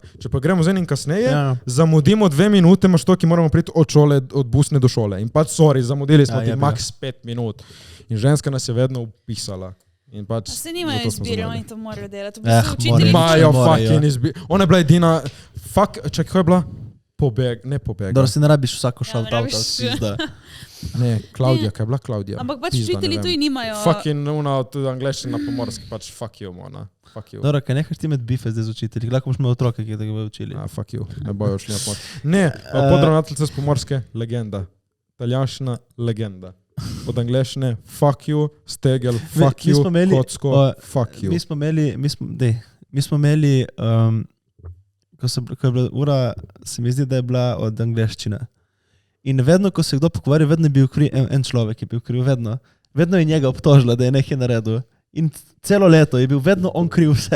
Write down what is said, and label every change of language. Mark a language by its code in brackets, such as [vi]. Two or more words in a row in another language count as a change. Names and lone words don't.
[sl] Če pa gremo z enim kasneje, zamudimo 2 minute, imaš to, ki moramo priti od šole, od busne do šole. In pač, sorry, zamudili smo ti max 5 minut. In ženska nas je vedno upisala. In pač, se nimajo izbire, oni to morajo delati. Imajo fucking izbire. Ona je bila edina, čakaj, ko je bila? Ne pobeg. Dobro, si ne rabiš vsako shout-out, da. Ne, Klaudija, kaj je bila Klaudija? Ampak pač učitelji tu nimajo. Fucking una od angleščine na Pomorski, pač [en] fuck you, [sl] mona. [en] Fuck you. [sl] Dobro, kaj nehaš ti med bife zdaj z učitelji? Lahko boš imel otroke, ki da ga bojo učili. [en] Fuck you, [sl] ne bojo šli na pomoč. Ne, podravnateljica z Pomorske, legenda. Italijanščina, legenda. Od angleščine, [en] fuck you, stegel, fuck you, kocko, fuck you. [sl] Mi smo imeli, ko je bila ura, se mi zdi, da je bila od angleščine. In vedno, ko se je kdo pogovarjal, vedno je bil kriv en človek, je bil kriv, vedno. Vedno je njega obtožila, da je nekaj naredil. In celo leto je bil vedno on kriv vse.